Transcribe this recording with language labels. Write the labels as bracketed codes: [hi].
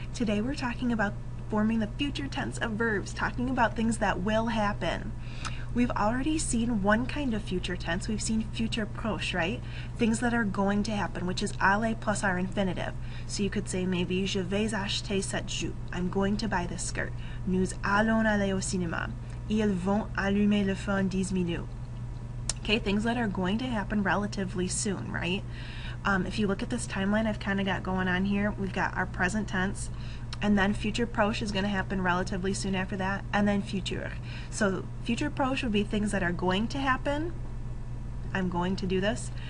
[en] Today we're talking about forming the future tense of verbs, talking about things that will happen. We've already seen one kind of future tense. We've seen futur proche, right? Things that are going to happen, which is aller plus our infinitive. So you could say maybe [fr] je vais acheter cette jupe. [en] I'm going to buy this skirt. [fr] Nous allons aller au cinéma. Ils vont allumer le feu en 10 minutes. [en] Okay, things that are going to happen relatively soon, right? If you look at this timeline I've kind of got going on here, we've got our present tense, and then futur proche is going to happen relatively soon after that, and then futur. So futur proche would be things that are going to happen. I'm going to do this.